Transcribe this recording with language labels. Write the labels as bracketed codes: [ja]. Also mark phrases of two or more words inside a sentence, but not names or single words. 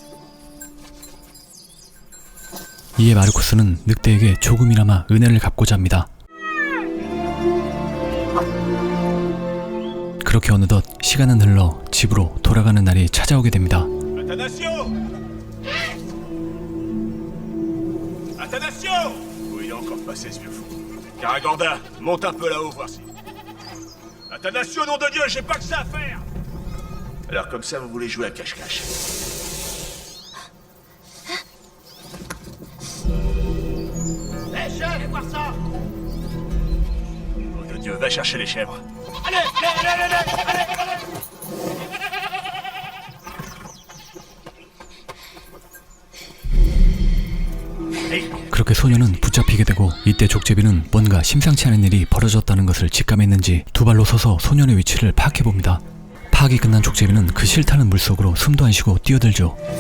[ko] 이에 마르코스는 늑대에게 조금이나마 은혜를 갚고자 합니다. 그렇게 어느덧 시간은 흘러 집으로 돌아가는 날이 찾아오게 됩니다. [fr] Athanasio! Oui, il est encore passé, ce vieux fou. Caraganda, monte un peu là-haut, voir si... Athanasio, nom de Dieu, j'ai pas que ça à faire! Alors comme ça, vous voulez jouer à cache-cache. Hé, chef, viens voir ça! Nom de Dieu, va chercher les chèvres. Allez, allez, allez, allez, allez, allez! [ko] 그렇게 소녀는 붙잡히게 되고 이때 족제비는 뭔가 심상치 않은 일이 벌어졌다는 것을 직감했는지 두 발로 서서 소년의 위치를 파악해봅니다. 파악이 끝난 족제비는 그 싫다는 물속으로 숨도 안 쉬고 뛰어들죠.